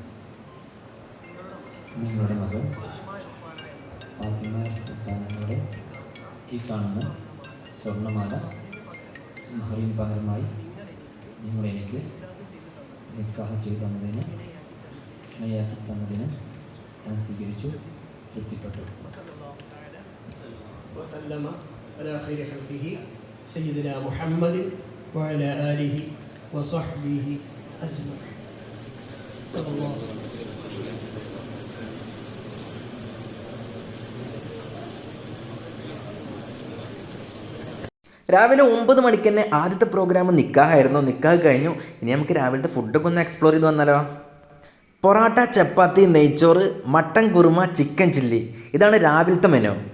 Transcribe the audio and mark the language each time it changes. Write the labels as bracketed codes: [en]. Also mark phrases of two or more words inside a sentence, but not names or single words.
[ml] നിങ്ങളുടെ മകൾ ഫാത്തിമ ഇർഫാൻ എന്നവളെ ഈ കാണുന്ന സ്വർണ്ണമാല മഹറിന് പകരമായി നിങ്ങൾ എനിക്ക് നിക്കാഹ് ചെയ്ത് തന്നതിന് ഇണയാക്കി തന്നതിന് ഞാൻ സ്വീകരിച്ചു, തൃപ്തിപ്പെട്ടു. [ar] وسلم على خير خلقه سيدنا محمد وعلى آله وصحبه أجمعين. صلى الله عليه وسلم. [ml] രാവിലെ 9 മണിക്ക് തന്നെ ആദ്യത്തെ പ്രോഗ്രാം നിക്കാഹായിരുന്നു. നിക്കാഹ് കഴിഞ്ഞു. ഇനി നമുക്ക് രാവിലത്തെ ഫുഡൊക്കെ ഒന്ന് എക്സ്പ്ലോർ ചെയ്ത് വന്നാലോ. പൊറാട്ട, ചപ്പാത്തി, നെയ്ച്ചോറ്, മട്ടൻ കുറുമ, ചിക്കൻ ചില്ലി, ഇതാണ് രാവിലത്തെ മെനു.